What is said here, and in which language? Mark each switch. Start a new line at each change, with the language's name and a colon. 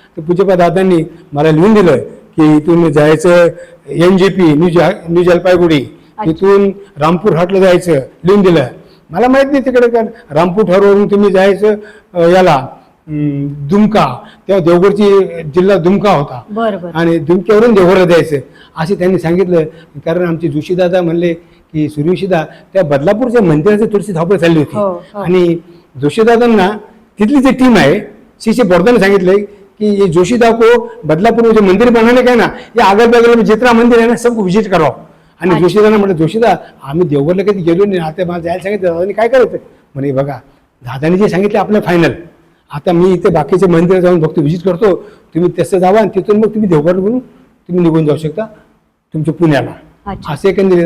Marathi: तर पूज्यपा दादांनी मला लिहून दिलं की इथून जायचं NJP न्यू जलपाईगुडी, इथून रामपूर हाटला जायचं, लिहून दिलं. मला माहित नाही तिकडे कारण रामपूर हाटवरून तुम्ही जायचं याला दुमका, तेव्हा देवगडची जिल्हा दुमका होता बरं बरं. आणि दुमक्यावरून देवघरला जायचं असे त्यांनी सांगितलं. कारण आमचे जोशीदादा म्हणले की सूर्यवंशीदा त्या बदलापूरच्या मंदिराची थोडीशी धावपळ चालली हो, होती हो. आणि जोशीदादांना तिथली जी टीम आहे श्री बोरदाने सांगितलंय कि
Hindi: ये जोशीदा को बदलापुर में जो मंदिर बनाने का है ना, ये अगल बगल में जितना मंदिर है ना सबको विजिट कराओ.
Marathi: आणि अच्छा. जोशीदाना म्हटलं जोशीदा आम्ही देवगडला कधी गेलो नाही, आता मला जायला सांगितलं दादानी काय करायचं म्हणे बघा दादानी जे सांगितलं आपलं फायनल. आता मी इथे बाकीचे मंदिर जाऊन बघतो, व्हिजिट करतो, तुम्ही तसं जावा आणि तिथून मग तुम्ही देवगड म्हणून तुम्ही निघून जाऊ शकता तुमच्या पुण्याला. अच्छा. असे एकंदरीत.